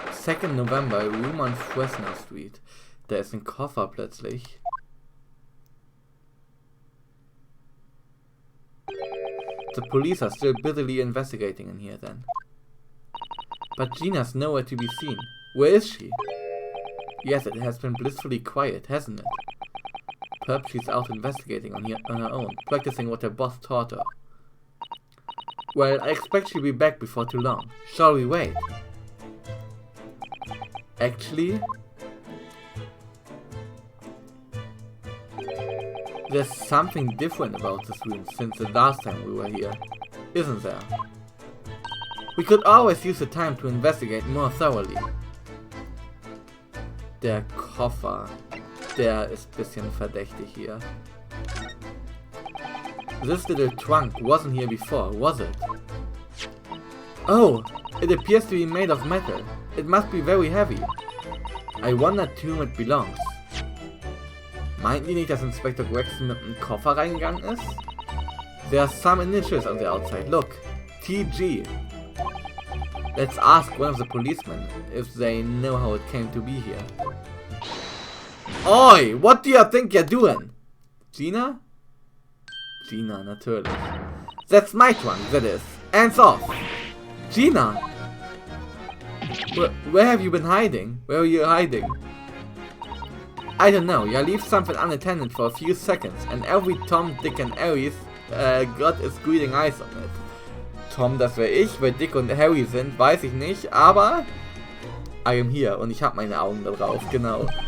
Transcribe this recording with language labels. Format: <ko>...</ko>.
<en>2nd November, Room on Fresno Street.</en> <de>Da ist ein Koffer plötzlich.</de> <en>The police are still busily investigating in here then. But Gina's nowhere to be seen. Where is she? Yes, it has been blissfully quiet, hasn't it? Perhaps she's out investigating on her own, practicing what her boss taught her. Well, I expect she'll be back before too long. Shall we wait? Actually, there's something different about this room since the last time we were here, isn't there? We could always use the time to investigate more thoroughly.</en> <de>Der Koffer, der ist ein bisschen verdächtig hier.</de> <en>This little trunk wasn't here before, was it? Oh, it appears to be made of metal. It must be very heavy. I wonder to whom it belongs.</en> <de>Meint ihr nicht, dass Inspector Gregson mit einem Koffer reingegangen ist?</de> <en>There are some initials on the outside. Look, TG. Let's ask one of the policemen if they know how it came to be here. Oi, what do you think you're doing? Gina? Gina, natürlich. That's my trunk, that is. Hands off! Gina! Where have you been hiding? Where are you hiding? I don't know, you leave something unattended for a few seconds and every Tom, Dick and Harry's got his greeting eyes on it.</en> <de>Tom, das wäre ich, wer Dick und Harry sind, weiß ich nicht, aber</de> <en>I am here</en> <de>und ich habe meine Augen da drauf, genau.</de>